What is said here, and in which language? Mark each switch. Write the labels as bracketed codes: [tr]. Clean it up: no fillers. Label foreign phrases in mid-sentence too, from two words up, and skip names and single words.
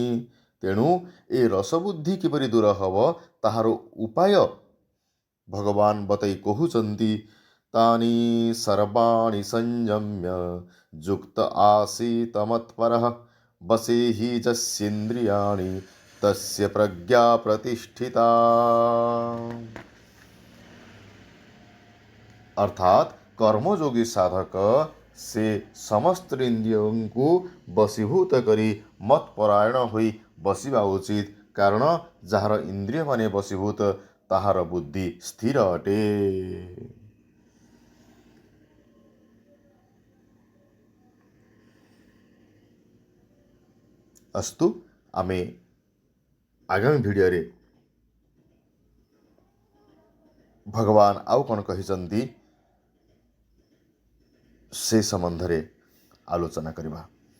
[or] ତେଣୁ ଏ ରସବୁଦ୍ଧି କିପରି ଦୂର ହେବ ତାହାର ଉପାୟ ଭଗବାନ ବତାଇ କହୁଛନ୍ତି, [sa] तानि सर्वाणि संयम्य युक्त आसीत मत्परः वशे हि यस्येन्द्रियाणि तस्य प्रज्ञा प्रतिष्ठिता। [or] ଅର୍ଥାତ୍ କର୍ମଯୋଗୀ ସାଧକ ସେ ସମସ୍ତ ଇନ୍ଦ୍ରିୟଙ୍କୁ ବଶୀଭୂତ କରି ମତ୍ପରାୟଣ ହୋଇ ବସିବା ଉଚିତ କାରଣ ଯାର ଇନ୍ଦ୍ରିୟ ମାନେ ବଶୀଭୂତ ତାହାର ବୁଦ୍ଧି ସ୍ଥିର ଅଟେ। ଅସ୍ତୁ ଆମେ ଆଗାମୀ ଭିଡିଓ ରେ ଭଗବାନ ଆଉ କଣ କହିଛନ୍ତି ସେ ସମ୍ବନ୍ଧ ରେ ଆଲୋଚନା କରିବା।